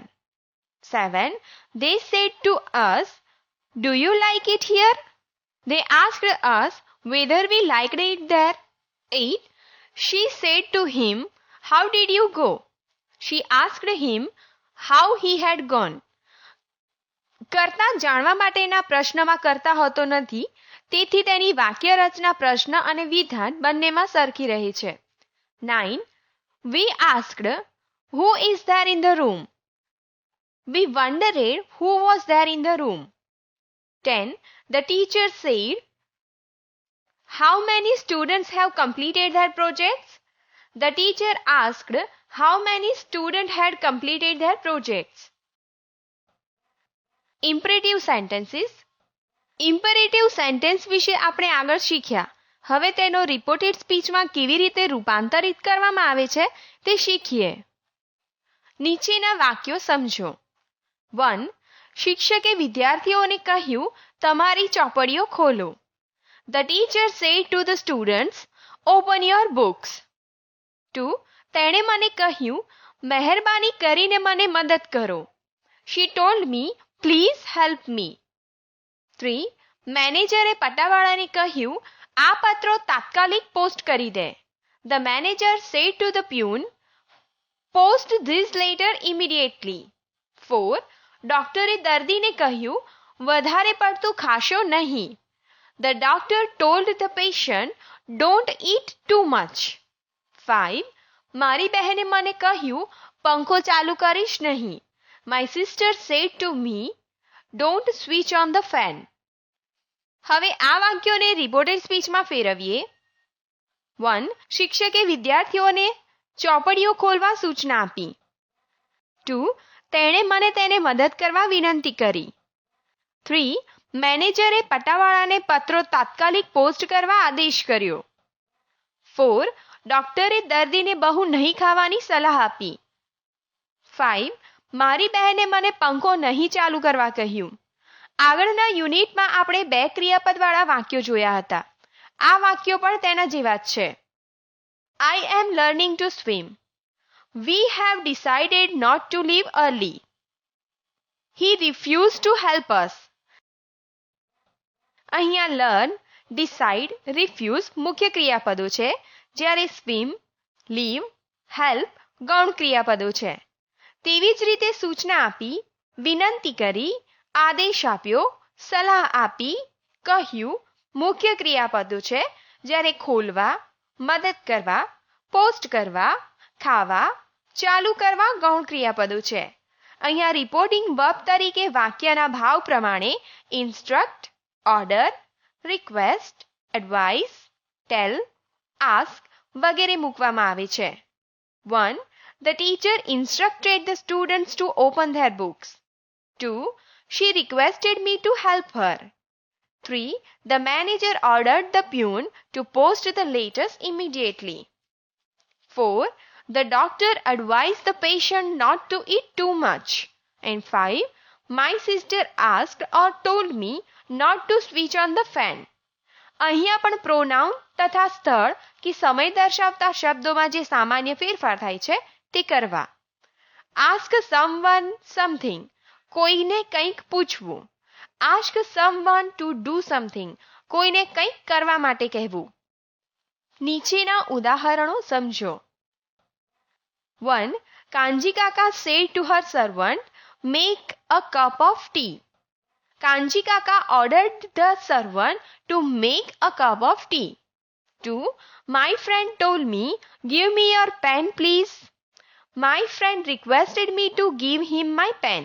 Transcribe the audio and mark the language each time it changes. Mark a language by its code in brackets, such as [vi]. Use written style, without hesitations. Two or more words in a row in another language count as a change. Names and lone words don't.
[en] 7. They said to us, do you like it here? They asked us whether we liked it there. 8. She said to him, how did you go? She asked him how he had gone. [gu] કર્તા જાણવા માટેના પ્રશ્નમાં કર્તા હોતો નથી, તેથી તેની વાક્ય રચના પ્રશ્ન અને વિધાન બંનેમાં સરખી રહે છે. [en] 9. We asked, who is there in the room? We wondered who was there in the room. 10. The teacher said, how many students have completed their projects? The teacher asked how many students had completed their projects. Imperative sentences. Imperative sentence [gu] વિશે આપણે આગળ શીખ્યા. હવે તેનો [en] reported speechમાં [gu] કેવી રીતે રૂપાંતરિત કરવામાં આવે છે તે શીખીએ. નીચેના વાક્યો સમજો. 1. શિક્ષકે વિદ્યાર્થીઓને કહ્યું, તમારી ચોપડીઓ ખોલો. [en] The teacher said to the students, open your books. 2. [gu] તેણે મને કહ્યું, મહેરબાની કરીને મને મદદ કરો. [en] She told me, please help me. 3. [gu] મેનેજરે પટ્ટાવાળાને કહ્યું, આ પત્રો તાત્કાલિક પોસ્ટ કરી દે. [en] The manager said to the peon, post this letter immediately. 4. [gu] ડોક્ટરે દર્દીને કહ્યું, વધારે પડતું ખાશો નહીં. [en] The doctor told the patient, don't eat too much. 5. [gu] મારી બહેને મને કહ્યું, પંખો ચાલુ કરીશ નહીં. [en] My sister said to me, don't switch on the fan. [gu] હવે આ વાક્યોને [en] reported speechમાં [gu] ફેરવીએ. 1. શિક્ષકે વિદ્યાર્થીઓને ચોપડીઓ ખોલવા સૂચના આપી. 2. તેણે મને તેને મદદ કરવા વિનંતી કરી. 3. મેનેજરે પટ્ટાવાળાને પત્રો તાત્કાલિક પોસ્ટ કરવા આદેશ કર્યો. 4. ડોક્ટરે દર્દીને બહુ નહીં ખાવાની સલાહ આપી. 5. મારી બહેને મને પંખો નહીં ચાલુ કરવા કહ્યું. આગળના યુનિટમાં આપણે 2 ક્રિયાપદવાળા વાક્યો જોયા હતા. આ વાક્યો પણ તેના જેવા જ છે. [en] I am learning to swim. We have decided not to leave early. He refused to help us. [gu] અહીંયા [en] learn, decide, refuse [gu] મુખ્ય ક્રિયાપદો છે, જ્યારે [en] swim, leave, help [gu] ગૌણ ક્રિયાપદો છે. તેવી જ રીતે સૂચના આપી, વિનંતી કરી, આદેશ આપ્યો, સલાહ આપી, કહ્યું મુખ્ય ક્રિયાપદો છે, જ્યારે ખોલવા, મદદ કરવા, પોસ્ટ કરવા, ખાવા, ચાલુ કરવા ગૌણ ક્રિયાપદો છે. અહીંયા [en] reporting verb [gu] તરીકે વાક્યના ભાવ પ્રમાણે [en] instruct, order, request, advice, tell, ask [gu] વગેરે મૂકવામાં આવે છે. 1. [en] The teacher instructed the students to open their books. 2. She requested me to help her. 3. The manager ordered the peon to post the letters immediately. 4. The doctor advised the patient not to eat too much. And 5. My sister asked or told me not to switch on the fan. [gu] અહીંયા પણ પ્રોનાઉન તથા સ્થળ કે સમય દર્શાવતા શબ્દોમાં જે સામાન્ય ફેરફાર થાય છે તે કરવા. [en] ask someone something, [gu] કોઈને કંઈક પૂછવું. [en] ask someone to do something, [gu] કોઈને કંઈક કરવા માટે કહેવું. નીચેના ઉદાહરણો સમજો. [en] 1. કાનજી કાકા said to her servant, make a cup of tea. Kanji Kaka ordered the servant to make a cup of tea. 2. My friend told me, give me your pen please. My friend requested me to give him my pen.